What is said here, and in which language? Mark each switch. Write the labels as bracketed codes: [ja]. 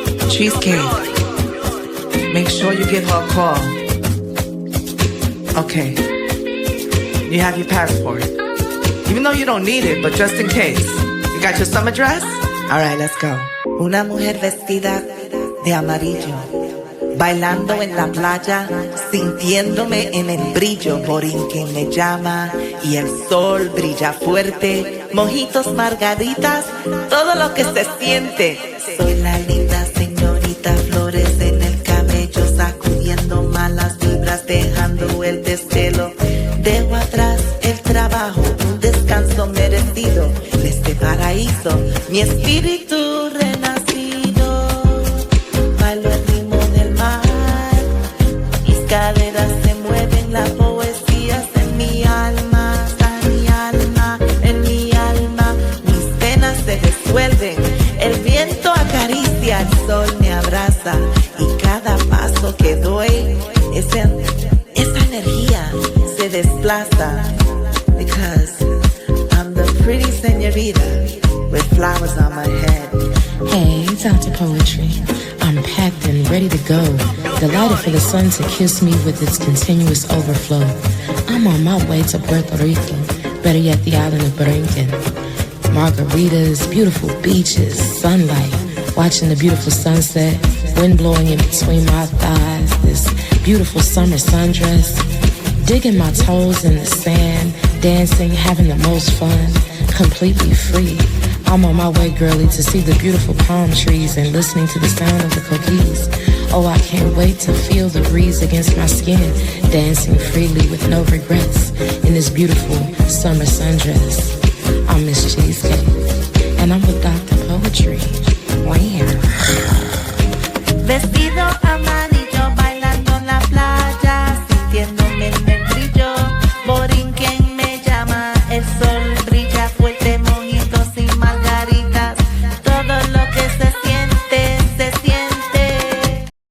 [en] Cheesecake. Make sure you give her a call. Okay. You have your passport. Even though you don't need it, but just in case. You got your summer dress? Alright, let's go. [es] Una mujer vestida de amarillo, bailando en la playa, sintiéndome en el brillo. Borinquen me llama y el sol brilla fuerte. Mojitos, margaritas, todo lo que se siente. Soy la linda señorita, flores en el cabello, sacudiendo malas vibras, dejando el desvelo. Dejo atrás el trabajo, un descanso merecido de este paraíso, mi espíritu renacido. Bailo el ritmo del mar, mis caderas se mueven, la poesía es en mi alma, está en mi alma, en mi alma. Mis penas se disuelven, el viento acaricia, el sol me abraza y cada paso que doy, esa energía se desplaza. [en] Because I'm the pretty señorita with flowers on my head. Hey, Dr. Poetry. I'm packed and ready to go, delighted for the sun to kiss me with its continuous overflow. I'm on my way to Puerto Rico, better yet the island of Borinquen. Margaritas, beautiful beaches, sunlight, watching the beautiful sunset, wind blowing in between my thighs, this beautiful summer sundress, digging my toes in the sand, dancing, having the most fun, completely free. I'm on my way, girlie, to see the beautiful palm trees and listening to the sound of the coquilles. Oh, I can't wait to feel the breeze against my skin, dancing freely with no regrets in this beautiful summer sundress. I'm Miss Cheesecake, and I'm with Dr. Poetry. Wow. [es] Vestido amarillo, bailando en la playa, sintiéndome en el brillo. Borinquen me llama, el sol brilla fuerte, mojitos y margaritas. Todo lo que se siente, se siente.